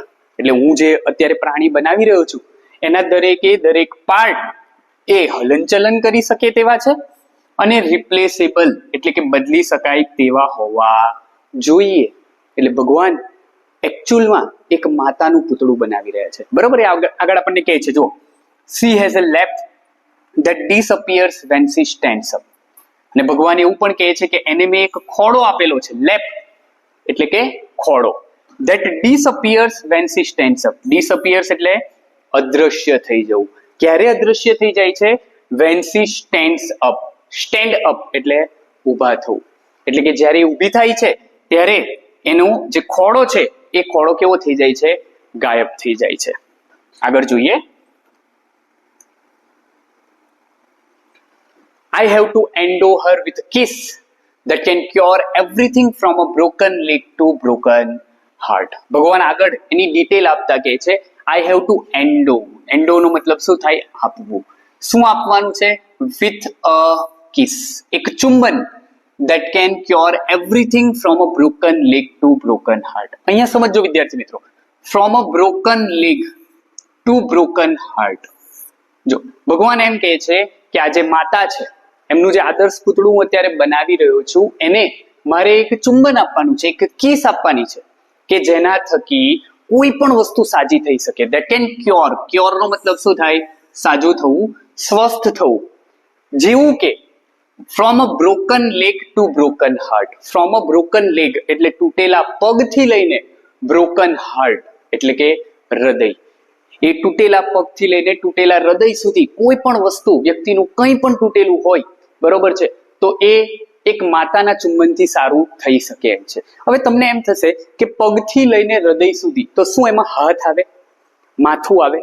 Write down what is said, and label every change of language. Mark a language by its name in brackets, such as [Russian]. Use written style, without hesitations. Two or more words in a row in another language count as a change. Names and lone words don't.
[Gujarati] એટલે હું જે અત્યારે પ્રાણી બનાવી રહ્યો છું એના દરેકે દરેક પાર્ટ એ હલનચલન કરી શકે તેવા છે અને રિપ્લેસેબલ એટલે કે બદલી શકાય તેવા હોવા જોઈએ. એટલે ભગવાન એકચ્યુઅલમાં એક માતાનું પૂતળું બનાવી રહ્યા છે. બરોબર? આગળ આપણને કહે છે, જો [English] she has a lap that disappears when she stands up. [Gujarati] અને ભગવાન એવું પણ કહે છે કે એને મેં એક ખોડો આપેલો છે, લેપ એટલે કે ખોડો, [English] that disappears when she stands up. [Gujarati] disappears એટલે અદ્રશ્ય થઈ જવું. ક્યારે અદ્રશ્ય થઈ જાય છે? [English] when she stands up. stand up [Gujarati] એટલે ઊભા થવું. એટલે કે જ્યારે ઊભી થાય છે ત્યારે એનો જે ખોડો છે એ ખોડો કેવો થઈ જાય છે? ગાયબ થઈ જાય છે. આગળ જોઈએ. [English] I have to endow her with a kiss that can cure everything from a broken leg to broken heart. [Gujarati] ભગવાન આગળ એની ડિટેલ આપતા કહે છે [English] I have to endow. [Gujarati] endow નો મતલબ શું થાય? આપવું. શું આપવાનું છે? [English] with a kiss. [Gujarati] એક ચુંબન [English] that can cure everything from a broken leg to broken heart. [Gujarati] અહીંયા સમજો વિદ્યાર્થી મિત્રો, [English] from a broken leg to broken heart. [Gujarati] જો ભગવાન એમ કહે છે કે આ જે માતા છે, એમનું જે આદર્શ પૂતળું હું અત્યારે બનાવી રહ્યો છું, એને મારે એક ચુંબન આપવાનું છે, એક કિસ આપવાની છે કે જેના થકી કોઈ પણ વસ્તુ સાજી થઈ શકે. [English] that can cure. cure [Gujarati] નો મતલબ શું થાય? સાજું થવું, સ્વસ્થ થવું. જેવું કે [English] from a broken leg to broken heart. from a broken leg [Gujarati] એટલે તૂટેલા પગથી લઈને [English] broken heart [Gujarati] એટલે કે હૃદય. એ તૂટેલા પગથી લઈને તૂટેલા હૃદય સુધી કોઈ પણ વસ્તુ, વ્યક્તિનું કંઈ પણ તૂટેલું હોય, બરોબર છે, તો એ એક માતાના ચુંબનથી સારું થઈ શકે એમ છે. હવે તમને એમ થશે કે પગથી લઈને હૃદય સુધી, તો શું એમાં હાથ આવે, માથું આવે?